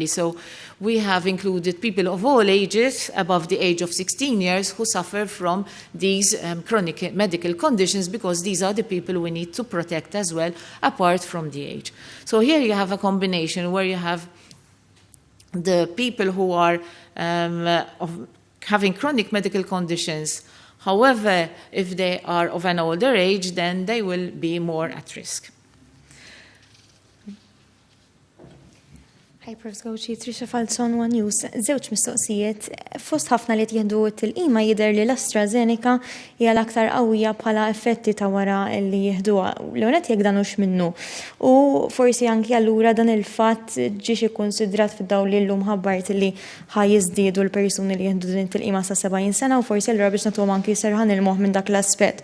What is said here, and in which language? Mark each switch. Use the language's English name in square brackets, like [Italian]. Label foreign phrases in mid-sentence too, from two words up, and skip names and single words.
[English] So we have included people of all ages above the age of 16 years who suffer from these chronic medical conditions, because these are the people we need to protect as well, apart from the age. So here you have a combination where you have the people who are having chronic medical conditions. However, if they are of an older age, then they will be more at risk. Hi, Prof. Gowci, Trisha Falzon, One News. [Maltese] Żewġ mistoqsijiet. Fost ħafna li jieħdu t-tilqima jidher li l-AstraZeneca hija l-aktar qawwija bħala effetti ta' wara li jieħduha. L-għonet jekk dan hux minnu. U forsi anki allura dan il-fatt ġiex ikkunsidrat fid-dawl li llum ħabbart li ħajjiżdiedu l-persuni li jieħdu din it-tilqima sa 70 sena u forsi allura biex nagħtuhom anki serħan il-moħħ minn dak l-aspett.